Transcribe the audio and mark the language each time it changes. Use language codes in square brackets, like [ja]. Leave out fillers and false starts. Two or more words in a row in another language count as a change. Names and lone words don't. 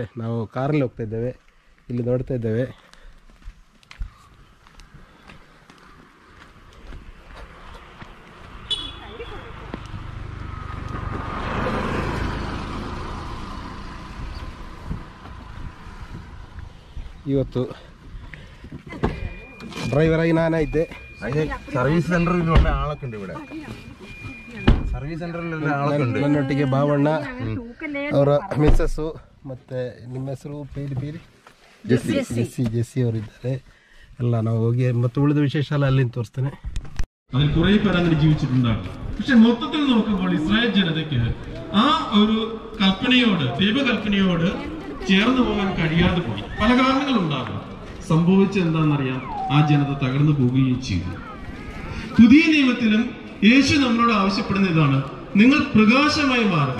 [kn] ನಾವು ಕಾರಲ್ಲಿ ಹೋಗ್ತಾ ಇದ್ದೇವೆ. ಇಲ್ಲಿ ನೋಡ್ತಾ ಇದ್ದೇವೆ. ಇವತ್ತು ಡ್ರೈವರಾಗಿ ನಾನೇ ಇದ್ದೆ. [en] service center [ml] ആളൊക്കെ ഉണ്ട് ഇവിടെ. [en] service center [kn] ನನ್ನೊಟ್ಟಿಗೆ ಭಾವಣ್ಣ, ಅವರ ಮಿಸ್ಸಸ್ಸು, ಮತ್ತೆ ನಿಮ್ಮ ಹೆಸರು ಪೇರಿ ಜೆಸ್ಸಿ ಅವರಿದ್ದಾರೆ. ಎಲ್ಲ ನಾವು ಹೋಗಿ ಮತ್ತೆ ಉಳಿದ ವಿಶೇಷ ಎಲ್ಲ ಅಲ್ಲಿಂದ ತೋರಿಸ್ತೇನೆ. [ml] അതിൽ കുറെ പേർ അങ്ങനെ ജീവിച്ചിട്ടുണ്ടാകും. പക്ഷെ മൊത്തത്തിൽ നോക്കുമ്പോൾ ഇസ്രായേൽ ജനതയ്ക്ക് ആ ഒരു കൽപ്പനയോട്, ദൈവകൽപ്പനയോട് ചേർന്ന് പോകാൻ കഴിയാതെ പോയി. പല കാരണങ്ങളുണ്ടാകും. സംഭവിച്ചത് എന്താണെന്നറിയാം, ആ ജനത തകർന്നു പോവുകയും ചെയ്തു. പുതിയ നിയമത്തിലും യേശു നമ്മളോട് ആവശ്യപ്പെടുന്ന ഇതാണ്, നിങ്ങൾ പ്രകാശമായി മാറുക.